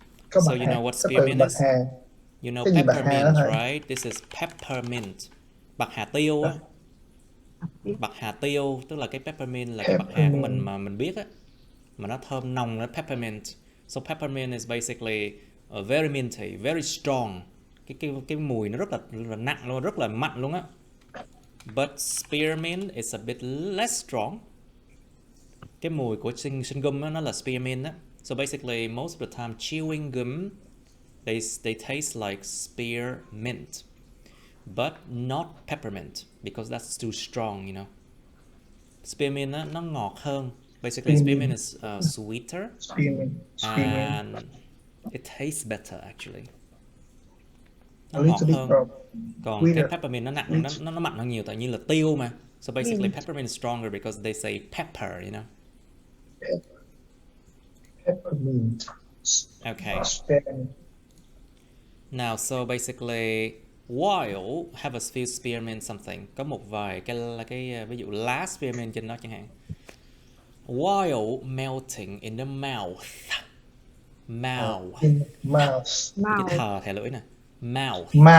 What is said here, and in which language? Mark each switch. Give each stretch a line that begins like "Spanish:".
English: So you know what spearmint is? You know peppermint, right? This is peppermint.
Vietnamese: Bạc hà tiêu á. Bạc hà tiêu tức là cái peppermint là cái bạc hà của mình mà mình biết á, mà nó thơm nồng, nó peppermint.
English: So peppermint is basically very minty, very strong.
Vietnamese: Cái mùi nó rất là nặng luôn, rất là mạnh luôn á.
English: But spearmint is a bit less strong.
Vietnamese: Cái mùi của chewing gum á, nó là spearmint á.
English: So basically most of the time chewing gum they taste like spearmint, but not peppermint because that's too strong, you know. Spearmint
Vietnamese: nó ngọt hơn.
English: Basically spearmint is sweeter and it tastes better actually.
Vietnamese: Nó ngọt hơn. Còn cái peppermint nó nặng, nó mặn hơn nhiều, tại như là tiêu mà.
English: So basically peppermint is stronger because they say pepper, you know. Peppermint. Okay. Now, so basically, while have a few spearmint something,
Vietnamese: có một vài cái ví dụ lá spearmint trên đó chẳng hạn.
English: While melting in the mouth. Mouth.
Vietnamese: Cái thờ thẻ lưỡi nè.
English: Mouth.